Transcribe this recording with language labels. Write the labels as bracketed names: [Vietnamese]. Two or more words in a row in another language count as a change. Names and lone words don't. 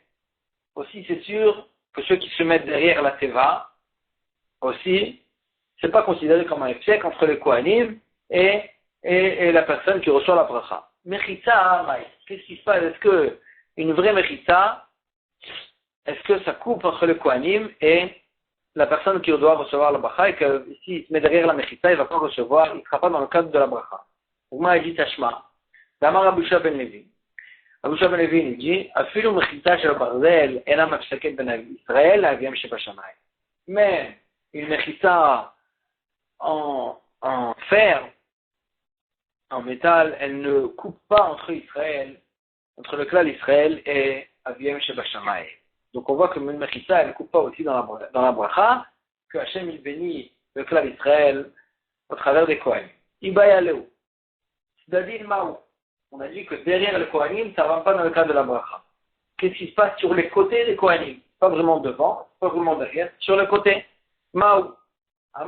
[French] Aussi c'est sûr que ceux qui se mettent derrière la Teva, aussi, c'est pas considéré comme un efsek entre les Kohanim et la personne qui reçoit la bracha. Mechitza, qu'est-ce qui se passe? Est-ce que une vraie mechitza, est-ce que ça coupe entre les Kohanim et la personne qui doit recevoir la bracha, et que s'il se met derrière la mechitza, il ne va pas recevoir, il ne sera pas dans le cadre de la bracha. Donc moi, il dit Tashma. D'Amar Abusha ben Levi. [Hebrew] Abusha ben Levi, [French] il dit [Hebrew] אפילו מחיצה של ברזל אינה מפסקת בין ישראל אביהם שבשמים. [French] Mais une mechitza en fer, en métal, elle ne coupe pas entre le [Hebrew] כלל ישראל [French] et [Hebrew] אביהם שבשמים. [French] Donc on voit que une mechitza, elle ne coupe pas aussi dans la bracha, que Hachem il bénit le klal Israël au travers des Kohanim. Ibayaleu. Dadin Maou. On a dit que derrière les Kohanim, ça ne va pas dans le cadre de la bracha. Qu'est-ce qui se passe sur les côtés des Kohanim? Pas vraiment devant, pas vraiment derrière, sur le côté.